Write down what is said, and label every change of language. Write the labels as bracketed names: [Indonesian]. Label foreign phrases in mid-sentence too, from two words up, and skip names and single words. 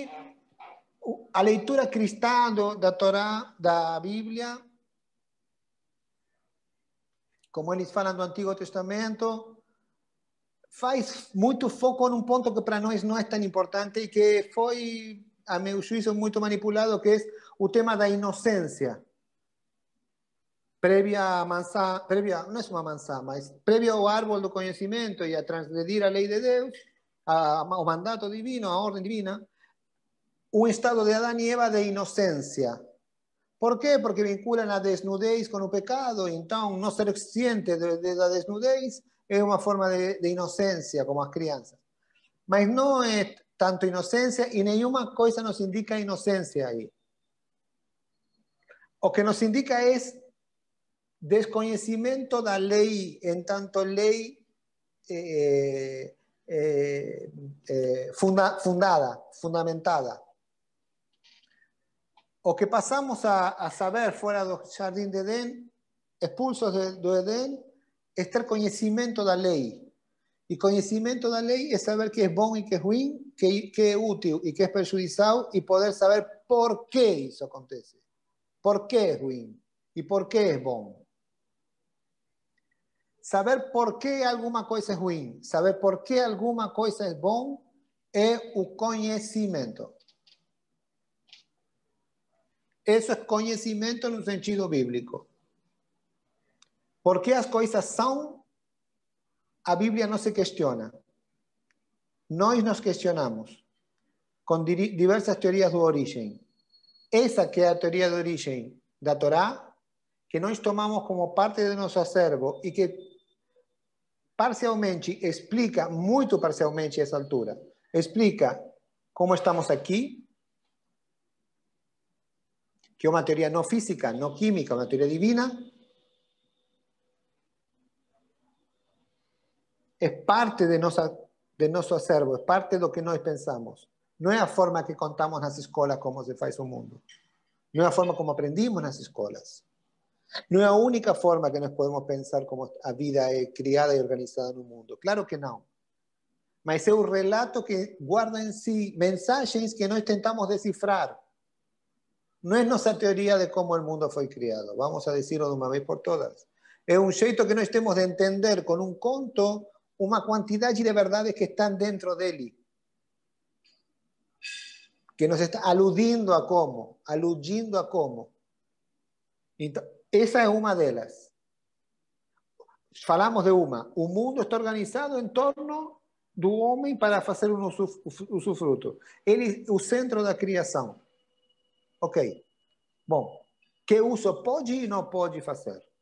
[Portuguese] A leitura cristã da Torá, da Bíblia, como eles falam do Antigo Testamento, faz muito foco num ponto que para nós não é tão importante e que foi, a meu juízo, muito manipulado, que é o tema da inocência. Prévia, não é uma maçã, mas prévia ao árvore do conhecimento e a transgredir a lei de Deus, o mandato divino, a ordem divina, [Spanish] un estado de Adán y Eva de inocencia. ¿Por qué? Porque vinculan a desnudez con el pecado, y entonces no ser consciente de la desnudez es una forma de inocencia, como las crianzas. Mas no es tanto inocencia, y ninguna cosa nos indica inocencia ahí. Lo que nos indica es desconocimiento de la ley, en tanto ley fundamentada. [Portuguese] O que pasamos a saber fuera do Jardim de Edén, expulsos do Edén, é ter conhecimento da lei. E conhecimento da lei é saber que é bom e que é ruim, que é útil e que é prejudicial, e poder saber por que isso acontece. Por que é ruim e por que é bom. Saber por que alguma coisa é ruim, saber por que alguma coisa é bom, é o conhecimento. [Spanish] Eso es conocimiento en un sentido bíblico. ¿Por qué las cosas son? A Biblia no se cuestiona. [Portuguese] Nós nos questionamos [Spanish] con diversas teorías de origen. Esa que es la teoría de origen da Torá, que [Portuguese] nós tomamos [Spanish] como parte de nuestro acervo y que parcialmente explica, muy parcialmente a esa altura, explica cómo estamos aquí, que es una teoría no física, no química, una teoría divina, es parte de nuestro acervo, es parte de lo que [Portuguese] nós pensamos. [Spanish] No es la forma que contamos en las escuelas como se hace el mundo. No es la forma como aprendimos en las escuelas. No es la única forma que nos podemos pensar como la vida es criada y organizada en un mundo. Claro que no. Mas es un relato que guarda en sí mensajes que [Portuguese] nós tentamos [Spanish] descifrar. No es nuestra teoría de cómo el mundo fue criado, vamos a decirlo de una vez por todas. Es un [Portuguese] jeito que nós temos [Spanish] de entender con un conto una cantidad de verdades que están dentro de él, que nos está aludiendo a cómo. [Portuguese] essa é uma delas. Falamos de uma. O mundo está organizado em torno do homem para fazer um usufruto. Ele é o centro da criação. Ok. Bom, que uso pode e não pode fazer?